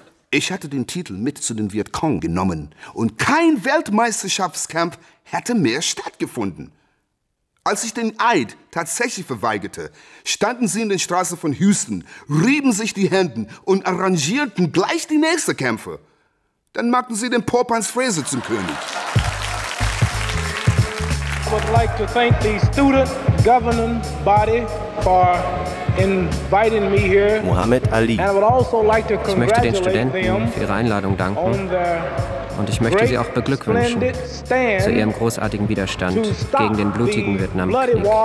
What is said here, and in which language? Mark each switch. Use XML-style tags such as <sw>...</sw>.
<de>Ich hatte den Titel mit zu den Vietcong genommen und kein Weltmeisterschaftskampf hätte mehr stattgefunden. Als ich den Eid tatsächlich verweigerte, standen sie in den Straßen von Houston, rieben sich die Hände und arrangierten gleich die nächsten Kämpfe. Dann machten sie den Pope Hans Fraser zum König.</de> <en>I would like to thank the student governing body for inviting me here. Muhammad Ali. And I would also like to congratulate</en> <de>ich möchte den Studenten für ihre Einladung danken. Und ich möchte sie auch beglückwünschen zu ihrem großartigen Widerstand gegen den blutigen Vietnamkrieg.</de>